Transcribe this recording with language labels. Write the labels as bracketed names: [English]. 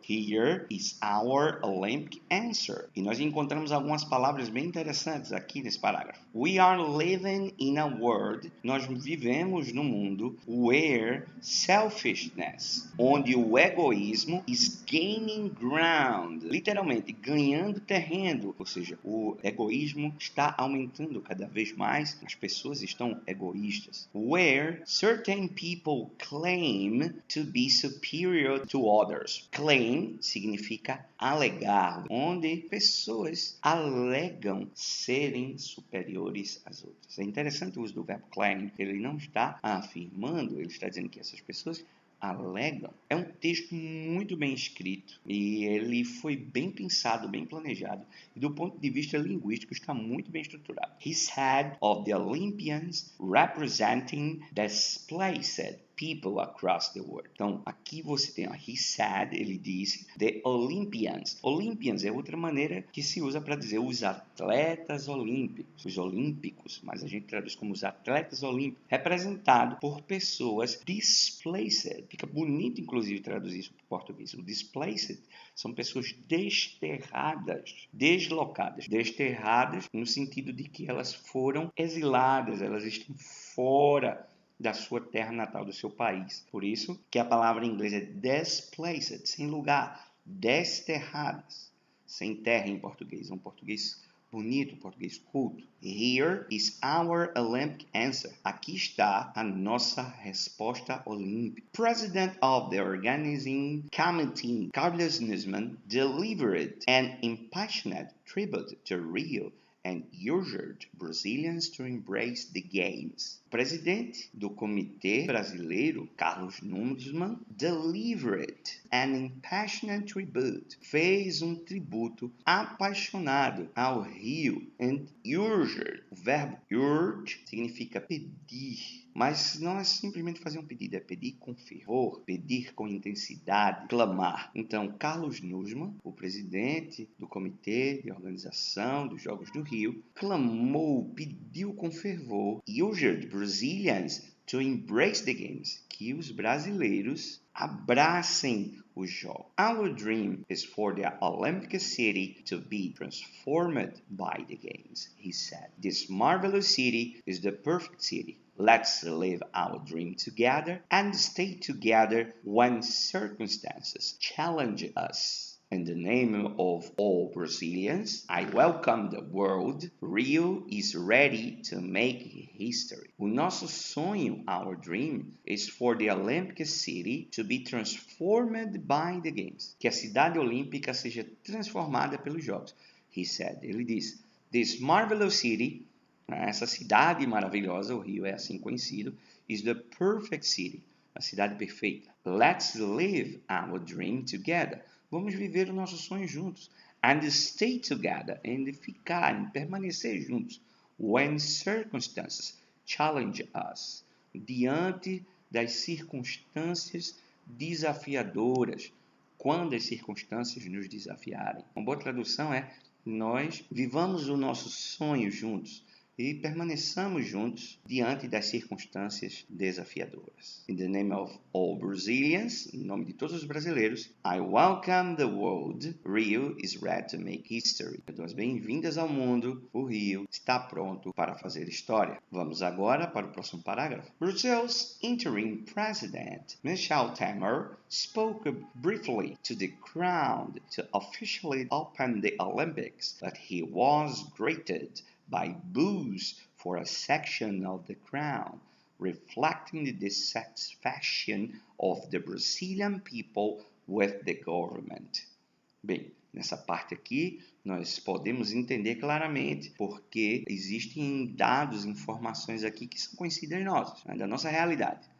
[English] Here is our Olympic answer. [Portuguese] E nós encontramos algumas palavras bem interessantes aqui nesse parágrafo. [English] We are living in a world, [Portuguese] nós vivemos num mundo [English] where selfishness, [Portuguese] onde o egoísmo [English] is gaining ground, [Portuguese] literalmente ganhando terreno, ou seja, o egoísmo está aumentando cada vez mais, as pessoas estão egoístas. [English] Where certain people claim to be superior to others. [Portuguese] Claim significa alegar, onde pessoas alegam serem superiores às outras. É interessante o uso do verbo claim, ele não está afirmando, ele está dizendo que essas pessoas alegam. É um texto muito bem escrito e ele foi bem pensado, bem planejado e do ponto de vista linguístico está muito bem estruturado. [English] He said of the Olympians representing displaced people across the world. [Portuguese] Então, aqui você tem, [English] he said, [Portuguese] ele disse, [English] the Olympians. [Portuguese] Olympians é outra maneira que se usa para dizer os atletas olímpicos, os olímpicos, mas a gente traduz como os atletas olímpicos, representado por pessoas displaced. Fica bonito, inclusive, traduzir isso para o português. O displaced são pessoas desterradas, deslocadas, desterradas no sentido de que elas foram exiladas, elas estão fora da sua terra natal, do seu país. Por isso que a palavra em inglês é displaced, sem lugar, desterradas, sem terra em português. É um português bonito, um português culto. [English] Here is our Olympic answer. [Portuguese] Aqui está a nossa resposta olímpica. [English] President of the organizing committee, Carlos Nussmann, delivered an impassioned tribute to Rio and urged Brazilians to embrace the games. [Portuguese] O presidente do Comitê Brasileiro, Carlos Nussmann, [English] delivered an impassioned tribute, [Portuguese] fez um tributo apaixonado ao Rio, [English] and urged. [Portuguese] O verbo urge significa pedir, mas não é simplesmente fazer um pedido, é pedir com fervor, pedir com intensidade, clamar. Então, Carlos Nussmann, o presidente do Comitê de Organização dos Jogos do Rio, clamou, pediu com fervor, [English] urged Brazilians to embrace the games, [Portuguese] que os brasileiros abracem os jogos. [English] Our dream is for the Olympic city to be transformed by the games, he said. This marvelous city is the perfect city. Let's live our dream together and stay together when circumstances challenge us. In the name of all Brazilians, I welcome the world. Rio is ready to make history. [Portuguese] O nosso sonho, [English] our dream, is for the Olympic city to be transformed by the games. [Portuguese] Que a cidade olímpica seja transformada pelos jogos. [English] He said, [Portuguese] ele disse, [English] this marvelous city, [Portuguese] essa cidade maravilhosa, o Rio é assim conhecido, [English] is the perfect city, [Portuguese] a cidade perfeita. [English] Let's live our dream together. [Portuguese] Vamos viver o nosso sonho juntos. [English] And stay together. [Portuguese] E ficar, permanecer juntos. [English] When circumstances challenge us. [Portuguese] Diante das circunstâncias desafiadoras. Quando as circunstâncias nos desafiarem. Uma boa tradução é: nós vivamos o nosso sonho juntos e permaneçamos juntos diante das circunstâncias desafiadoras. [English] In the name of all Brazilians, [Portuguese] em nome de todos os brasileiros, [English] I welcome the world. Rio is ready to make history. [Portuguese] Eu dou as bem-vindas ao mundo. O Rio está pronto para fazer história. Vamos agora para o próximo parágrafo. [English] Brazil's interim president, Michel Temer, spoke briefly to the crowd to officially open the Olympics, but he was greeted by boos for a section of the crowd, reflecting the dissatisfaction of the Brazilian people with the government. [Portuguese] Bem, nessa parte aqui, nós podemos entender claramente porque existem dados, informações aqui que são conhecidas nossas, da nossa realidade.